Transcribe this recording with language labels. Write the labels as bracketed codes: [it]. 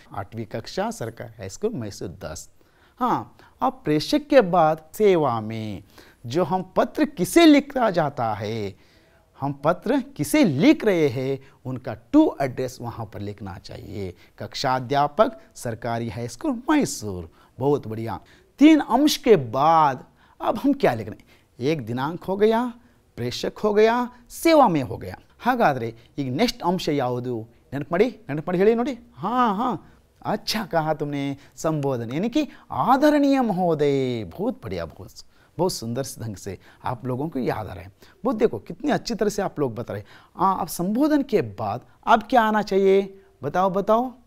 [hi] 8वीं कक्षा सरकारी हाई स्कूल मैसूर 10। हाँ अब प्रेषक के बाद सेवा में जो हम पत्र किसे लिखा जाता है, हम पत्र किसे लिख रहे हैं, उनका टू एड्रेस वहाँ पर लिखना चाहिए। कक्षा अध्यापक सरकारी हाई स्कूल मैसूर। बहुत बढ़िया। 3 अंश के बाद अब हम क्या लिख रहे हैं, एक दिनांक हो गया, प्रेषक हो गया, सेवा में हो गया। [kn] ಹಾಗಾದರೆ ಈಗ [hi] नेक्स्ट अंश [kn] ಯಾವುದು, ನೆನಪು ಮಾಡಿ ಹೇಳಿ ನೋಡಿ। [hi] हाँ हाँ अच्छा कहा तुमने, संबोधन यानी कि आदरणीय महोदय। बहुत बढ़िया, बहुत सुंदर ढंग से आप लोगों को याद आ रहा है। बहुत देखो कितनी अच्छी तरह से आप लोग बता रहे हैं। अब संबोधन के बाद अब क्या आना चाहिए, बताओ।